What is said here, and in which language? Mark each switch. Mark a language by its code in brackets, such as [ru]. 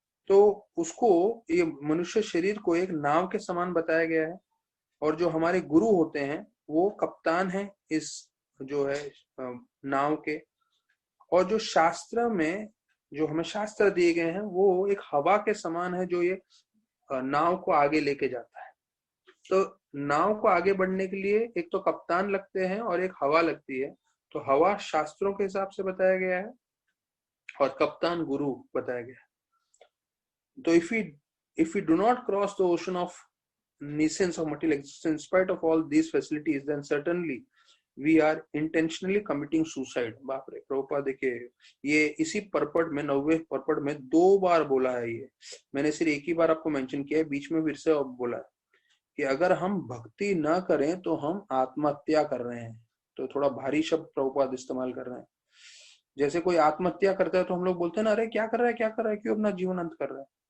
[hi] तो उसको, ये मनुष्य शरीर को एक नाव के समान बताया गया है, और जो हमारे गुरु होते हैं वो कप्तान है इस जो है नाव के, और जो शास्त्र में जो हमें शास्त्र दिए गए हैं वो एक हवा के समान है जो ये नाव को आगे लेके जाता है। तो नाव को आगे बढ़ने के लिए एक तो कप्तान लगते हैं और एक हवा लगती है। तो हवा शास्त्रों के हिसाब से बताया गया है और कप्तान गुरु बताया गया है। [en] तो if we do not cross the ocean of nescience of material existence in spite of all these facilities, then certainly we are intentionally committing suicide। [hi] बाप रे, प्रभुपाद देखिए ये इसी परपट में 90वें परपट में 2 बार बोला है। ये मैंने सिर्फ एक ही बार आपको मेंशन किया है, बीच में फिर से बोला है कि अगर हम भक्ति ना करें तो हम आत्महत्या कर रहे हैं। तो थोड़ा भारी शब्द प्रभुपाद इस्तेमाल कर रहे हैं। जैसे कोई आत्महत्या करता है तो हम लोग बोलते हैं ना, अरे क्या कर रहा है, क्या कर रहा है, क्यों अपना जीवन अंत कर रहा है।